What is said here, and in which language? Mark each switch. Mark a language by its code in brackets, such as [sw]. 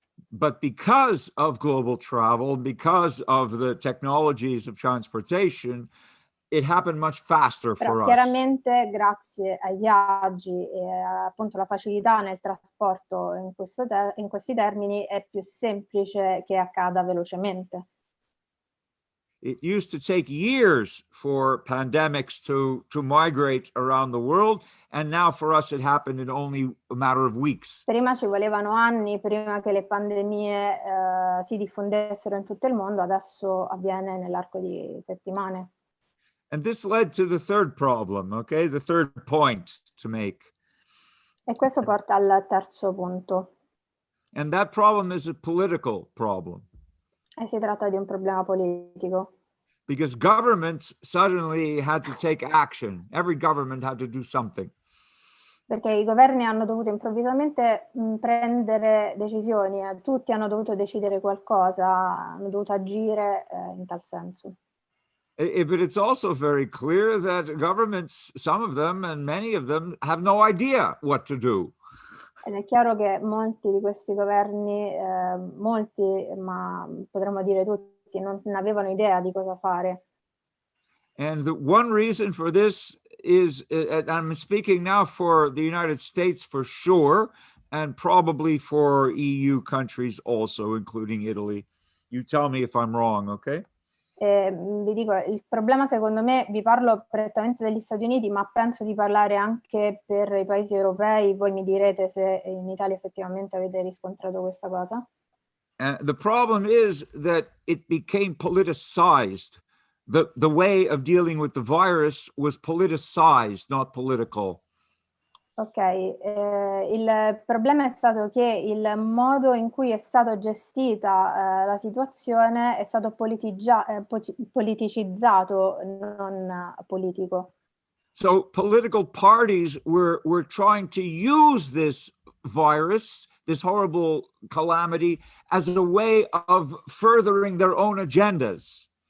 [en] But because of global travel, because of the technologies of transportation, it happened much faster [it] Però [en] for us. [it] chiaramente grazie ai viaggi e appunto alla facilità nel trasporto in questi termini è più semplice che accada velocemente. [en] It used to take years for pandemics to migrate around the world, and now for us it happened in only a matter of weeks. [it] Prima ci volevano anni prima che le pandemie si diffondessero in tutto il mondo, adesso avviene nell'arco di settimane. [en] And this led to the third problem, okay? The third point to make. [it] E questo porta al terzo punto. [en] And that problem is a political problem. [it] E si tratta di un problema politico. [en] Because governments suddenly had to take action. Every government had to do something. [it] Perché i governi hanno dovuto improvvisamente prendere decisioni, tutti hanno dovuto decidere qualcosa, hanno dovuto agire in tal senso. [en] But it's also very clear that governments, some of them and many of them, have no idea what to do. [it] Ed è chiaro che molti di questi governi, ma potremmo dire tutti, non avevano idea di cosa fare. [en] And the one reason for this is, I'm speaking now for the United States for sure, and probably for EU countries also, including Italy. You tell me if I'm wrong, okay? [it] Vi dico, il problema secondo me, vi parlo prettamente degli Stati Uniti, ma penso di parlare anche per i paesi europei. Voi mi direte se in Italia effettivamente avete riscontrato questa cosa. [en] The problem is that it became politicized. The way of dealing with the virus was politicized, not political. [it] Ok, il problema è stato che il modo in cui è stata gestita la situazione è stato politicizzato, non politico. [en] So political parties were trying to use this virus, this horrible calamity, as a way of furthering their own agendas.